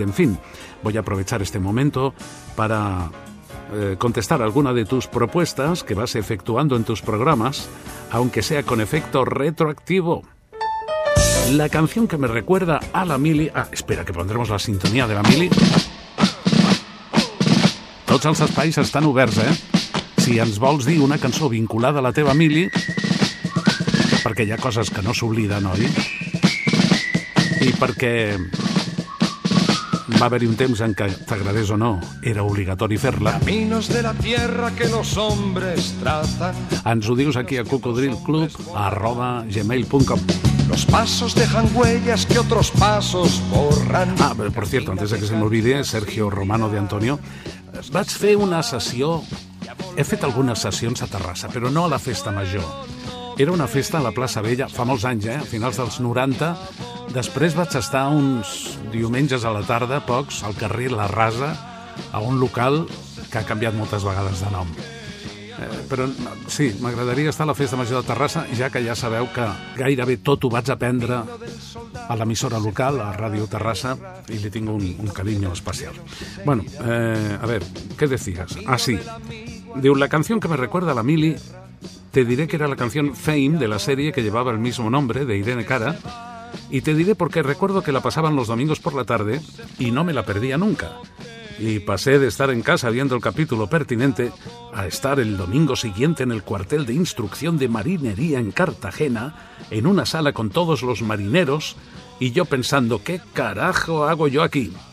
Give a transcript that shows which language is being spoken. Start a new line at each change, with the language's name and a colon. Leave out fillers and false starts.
Spanish: En fin, voy a aprovechar este momento para contestar alguna de tus propuestas que vas efectuando en tus programas, aunque sea con efecto retroactivo. La canción que me recuerda a la mili... Ah, espera, que pondremos la sintonía de la mili.
Catalan: Tots els espais estan oberts, eh? Si ens vols dir una cançó vinculada a la teva mili, perquè hi ha coses que no s'obliden, oi? I perquè va haver-hi un temps en què, t'agradés o no, era obligatori fer-la.
Spanish: Caminos de la tierra que los hombres trazan.
Catalan: Ens ho dius aquí a cocodrilclub@gmail.com.
Spanish: Los pasos dejan huellas que otros pasos borran.
Catalan: Ah, però,
Spanish: por cierto, antes de que se me olvide,
Catalan: Sergio Romano de Antonio, vaig fer una sessió, he fet algunes sessions a Terrassa, però no a la Festa Major. Era una festa a la Plaça Vella, fa molts anys, a finals dels 90. Després vaig estar uns diumenges a la tarda, pocs, al carrer La Rasa, a un local que ha canviat moltes vegades de nom. Però sí, m'agradaria estar a la Festa Major de Terrassa, ja que ja sabeu que gairebé tot ho vaig aprendre a l'emissora local, a Ràdio Terrassa, i li tinc un carinyo especial. Bueno, a veure, què decías? Ah, sí. Diu,
Spanish: la canción que me recuerda a la mili... Te diré que era la canción Fame de la serie que llevaba el mismo nombre, de Irene Cara, y te diré porque recuerdo que la pasaban los domingos por la tarde y no me la perdía nunca. Y pasé de estar en casa viendo el capítulo pertinente a estar el domingo siguiente en el cuartel de instrucción de marinería en Cartagena, en una sala con todos los marineros, y yo pensando, ¿qué carajo hago yo aquí?